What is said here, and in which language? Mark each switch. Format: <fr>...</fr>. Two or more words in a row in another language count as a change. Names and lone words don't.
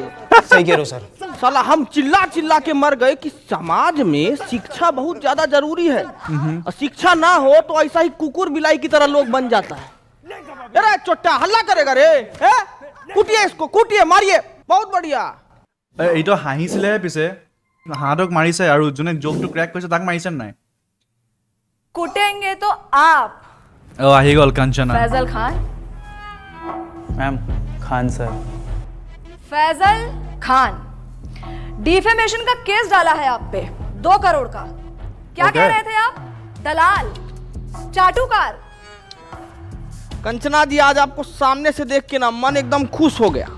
<hi>सही कह रहे हो सर। साला हम चिल्ला के मर गए कि समाज में शिक्षा बहुत ज्यादा जरूरी है, और शिक्षा ना हो तो ऐसा ही कुकुर बिलाई की तरह लोग बन जाता है। अरे चोट्टा हल्ला करेगा रे, कूटिए इसको, कूटिए, मारिए, बहुत बढ़िया।</hi> <as>এইটো হাঁহিছিলে পিছে হাঁহক মাৰিছে আৰু যোনে জোকটো ক্ৰেক কৰিছে তাক মাৰিছে নাই?</as> <hi>कुटेंगे तो आप</hi> <as>আহি গ'ল কাঞ্চনা।</as> <hi>फैजल खान। मैम खान सर। फैजल खान, डिफेमेशन का केस डाला है आप पे 2 करोड़ का। क्या</hi> <en>Okay.</en> <hi>कह रहे थे आप? दलाल, चाटुकार। कंचना जी, आज आपको सामने से देख के ना मन एकदम खुश हो गया।</hi>